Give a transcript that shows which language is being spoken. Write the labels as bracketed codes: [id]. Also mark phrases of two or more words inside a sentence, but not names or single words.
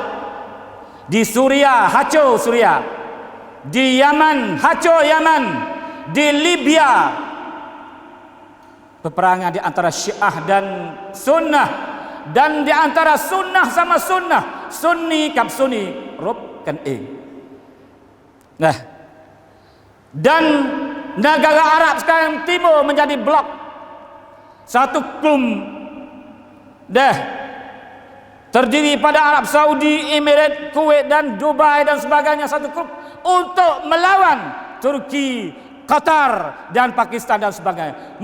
[ms] Di Suria, hancur Suria. Di Yaman, hancur Yaman. Di Libya, peperangan di antara Syiah dan Sunnah. Dan di antara Sunnah sama Sunnah, Sunni กับSunni [th] รบกันเอง. [ms] Dan negara Arab sekarang timur menjadi blok. Satu klum terdiri pada Arab Saudi, Emirat, Kuwait dan Dubai dan sebagainya, satu klub untuk melawan Turki, Qatar dan Pakistan dan sebagainya.